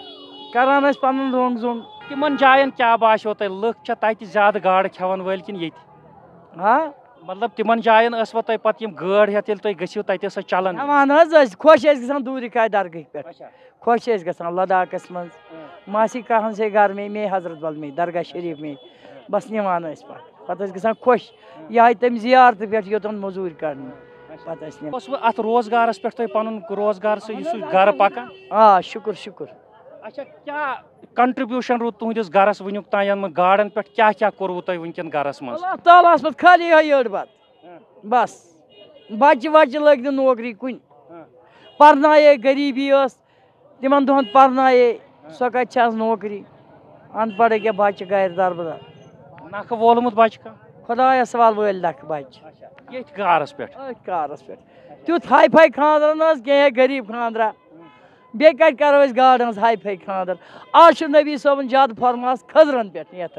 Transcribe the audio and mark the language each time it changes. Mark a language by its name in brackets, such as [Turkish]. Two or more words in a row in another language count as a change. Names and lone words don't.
[Kashmiri] کران ٲسۍ پنُن روٚنگ زوٚنگ. تِمن جاین کیٛاہ باسیو تۄہہِ؟ لُکھ چھا تتہِ زیادٕ گاڈٕ کھٮ۪ون وٲلۍ کِنہٕ ییٚتہِ؟ ہا مطلب تِمن جاین ٲسوا تۄہہِ پتہٕ یِم گٲڑۍ ہٮ۪تھ ییٚلہِ تُہۍ گٔژھِو تتہِ ٲسا چلان؟ کھٮ۪وان حظ ٲسۍ خۄش ٲسۍ گژھان دوٗرِ کاے درگاہہِ پٮ۪ٹھ خۄش ٲسۍ گژھان لداخس منٛز [Urdu] ماسی کہن سے گھر میں حضرت بل میں درگاہ شریف میں [Kashmiri] بس نِوان ٲسۍ پتہٕ ٲسۍ گژھان خۄش یِہے تمہِ زیارتہٕ پٮ۪ٹھ یوٚتن موٚزوٗرۍ کرنہِ پتہٕ ٲسۍ نِوان. اوسوٕ اتھ روزگارس پٮ۪ٹھ تۄہہِ پنُن روزگار سُہ گرٕ پکان؟ آ شُکُر شُکُر. اچھا کیٛاہ کنٹربیوٗشن روٗد تُہنٛدِس گرس وٕنیُک تام یِمن گاڈن پٮ۪ٹھ کیٛاہ کیٛاہ کوٚروٕ تۄہہِ وٕنکٮ۪ن گرس منٛز؟ [Arabic] اللہ تعالیٰ [Kashmiri] ہس منٛز خٲلی یِہوٚے أڑ بتہٕ بس بچہِ وچہِ لٔگۍ نہٕ نوکری کُنہِ پرنایے غریٖبی ٲس تِمن دۄہن پرنایے سۄ کتہِ چھِ آز نوکری ان پڑھ أکیاہ بچہِ گرِ دربدر. نکھٕ وولمُت بچہِ کانٛہہ؟ خۄدایس وال وٲلۍ نکھٕ بچہِ ییٚتھۍ کارس پٮ۪ٹھ؟ أتھۍ کارس پٮ۪ٹھ. تیُتھ ہاے فاے خاندر نہٕ حظ کینٛہہ غریٖب خاندرا. بیٚیہِ کتہِ کرو أسۍ گاڈٕ ہٕنٛز ہاے فاے خاندر. آز چھُ نبی صٲبن زیادٕ فرماس کھٔزرن پٮ۪ٹھ نیتر.